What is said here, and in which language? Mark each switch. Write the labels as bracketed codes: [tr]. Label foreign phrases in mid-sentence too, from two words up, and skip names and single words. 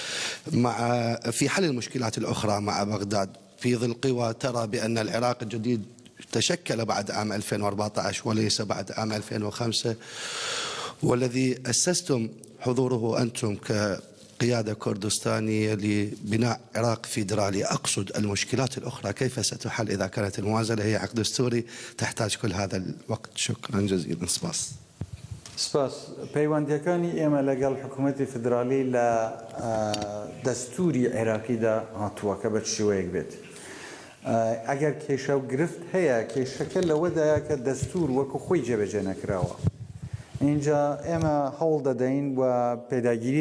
[ar] في حل المشكلات الأخرى مع بغداد في ظل قوى ترى بأن العراق الجديد تشكل بعد عام 2014 وليس بعد عام 2005 والذي أسستم حضوره أنتم كقيادة كردستانية لبناء عراق فيدرالي أقصد المشكلات الأخرى كيف ستحل إذا كانت الموازنة هي عقد دستوري تحتاج كل هذا الوقت شكرا جزيلا سباس [ckb] سپاس پەیوەندیەکانی ئێمە لەگەڵ حکوومەتی فدرالی لە دەستوری عێراقیدا هاتووە کە بە شێوەیەک بێت ئەگەر کێشە و گرفت هەیە کێشەکە لەوەدایە کە دەستور وەکو خۆی جێبەجێ نەکراوە اینجا ئێمە هەوڵ دەدەین و پێداگیری